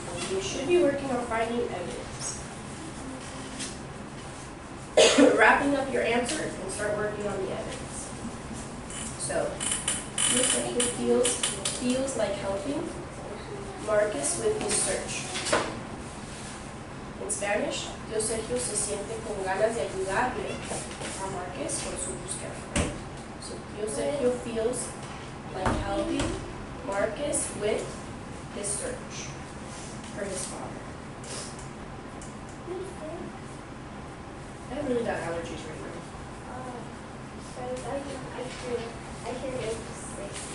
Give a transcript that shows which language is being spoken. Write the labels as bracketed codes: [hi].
[en] You should be working on finding evidence. Wrapping up your answers and start working on the evidence. So, Pio Sergio feels like helping Marcus with his search. In Spanish, [es] Pio Sergio se siente con ganas de ayudarle a Marcus con su búsqueda. [en] Right? So Pio Sergio feels like helping Marcus with his search for his father. I have really bad allergies right now. I hear it sick.